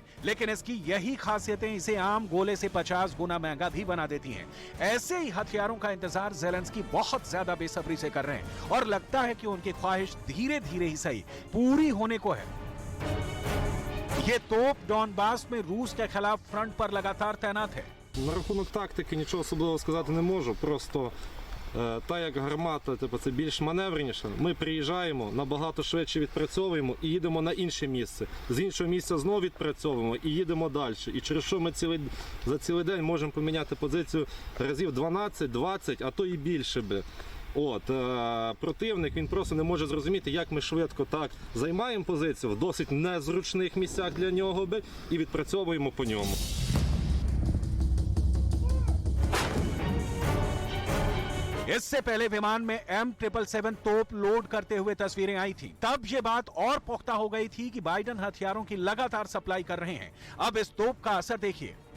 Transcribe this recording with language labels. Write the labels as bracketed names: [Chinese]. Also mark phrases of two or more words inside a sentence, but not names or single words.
[Hindi] लेकिन इसकी यही खासियतें इसे आम गोले से 50 गुना महंगा भी बना देती हैं। ऐसे ही हथियारों का इंतजार ज़ेलेंस्की बहुत ज्यादा बेसब्री से कर रहे हैं और लगता है कि उनकी ख्वाहिश धीरे धीरे ही सही पूरी होने को है। ये तोप डॉनबास में रूस के खिलाफ फ्रंट पर लगातार तैनात है। [Ukrainian] На рахунок тактики нічого особливого сказати не можу. Просто та як гармата, це більш маневреніше. Ми приїжджаємо, набагато швидше відпрацьовуємо і їдемо на інше місце. З іншого місця знову відпрацьовуємо і їдемо далі. І через що ми за цілий день можемо поміняти позицію разів 12-20, а то і більше би. Противник, він просто не може зрозуміти, як ми швидко так займаємо позицію в досить незручних місцях для нього би, і відпрацьовуємо по ньому. [Hindi] इससे पहले विमान में M777 तोप लोड करते हुए तस्वीरें आई थी। तब ये बात और पुख्ता हो गई थी कि बाइडन हथियारों की लगातार सप्लाई कर रहे हैं। अब इस तोप का असर देखिए।